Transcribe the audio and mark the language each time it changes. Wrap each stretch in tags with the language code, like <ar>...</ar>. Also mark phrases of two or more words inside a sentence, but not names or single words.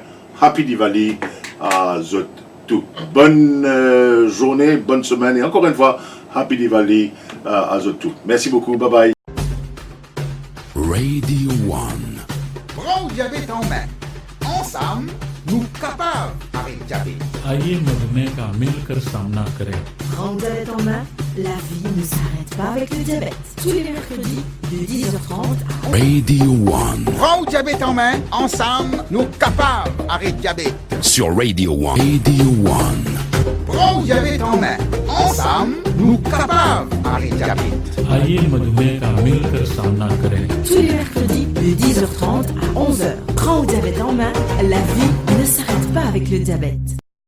<en>Happy Diwali</en> <fr>à tout. Bonne journée, bonne semaine et encore une fois,</fr> <en>Happy Diwali</en> <fr>à tout. Merci beaucoup,</fr> <en>bye bye.</en> <fr>Radio 1. Prends le diabète en main. Ensemble, nous capables avec diabète.</fr> <hi>आइए मधुमेह का मिलकर सामना करें।</hi> <fr>Prends le diabète en main, la vie ne s'arrête pas avec le diabète. Tous les mercredis de 10h30 à 11h. Radio 1. Prends le diabète en main. Ensemble, nous capables avec diabète. Sur Radio 1. Radio 1. Prends le diabète en main. Ensemble, nous capables avec diabète.</fr> <hi>आइए मधुमेह का मिलकर सामना करें।</hi> <fr>Tous les mercredis de 10h30 à 11h. Prends le diabète en main, la vie ne s'arrête pas avec le diabète.</fr>